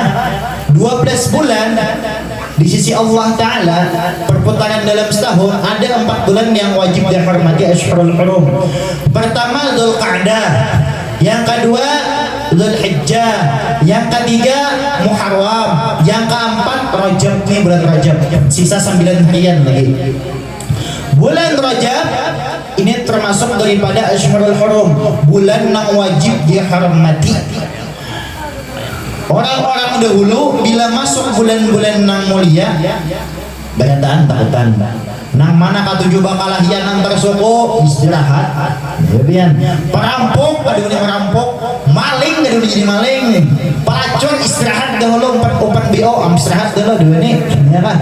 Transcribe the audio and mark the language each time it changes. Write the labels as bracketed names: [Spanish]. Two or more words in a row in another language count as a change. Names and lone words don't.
[Indonesian] 12 bulan di sisi Allah Ta'ala, perputaran dalam setahun ada 4 bulan yang wajib dihormati [Arabic] أشهر الحرم. [Indonesian] Pertama Dzulqa'dah, yang kedua Dzulhijjah, yang ketiga Muharram, yang keempat Rajab. Nih bulan Rajab, sisa 9 harian lagi. Bulan Rajab ini termasuk daripada [Arabic] أشهر الحرم, [Indonesian] bulan yang wajib dihormati. [Banjar] Orang-orang dahulu bila masuk bulan-bulan nang mulia berataan takutan nang mana katujuh bakalah hian antar suku istirahat, kemudian perampok aduh ini merampok, maling aduh ini jadi maling, pelacur istirahat dahulu, umpat BO istirahat dahulu dua ini, ya kan?